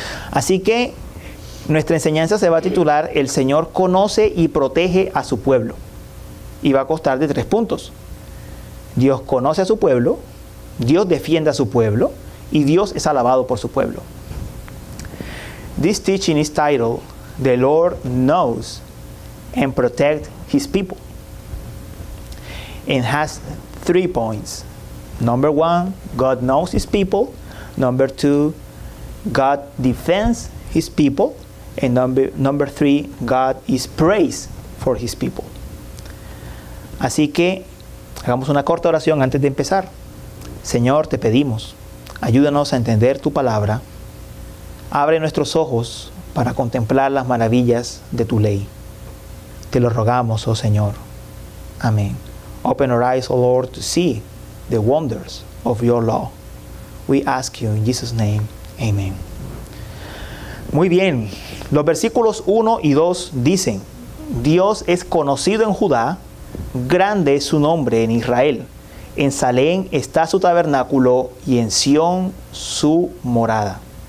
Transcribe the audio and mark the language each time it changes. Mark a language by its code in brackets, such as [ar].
[es] Así que nuestra enseñanza se va a titular El Señor conoce y protege a su pueblo. Y va a constar de 3 puntos. Dios conoce a su pueblo, Dios defiende a su pueblo y Dios es alabado por su pueblo. [en] This teaching is titled, The Lord Knows and Protects His People. And has 3 points. Number 1, God knows His people. Number 2, God defends His people. And number 3, God is praised for His people. [es] Así que hagamos una corta oración antes de empezar. Señor, te pedimos, ayúdanos a entender tu palabra. Abre nuestros ojos para contemplar las maravillas de tu ley. Te lo rogamos, oh Señor. Amén. [en] Open our eyes, O Lord, to see the wonders of your law. We ask you in Jesus' name. Amen. [es] Muy bien. Los versículos 1 y 2 dicen, Dios es conocido en Judá, grande es su nombre en Israel. En Salem está su tabernáculo y en Sión su morada.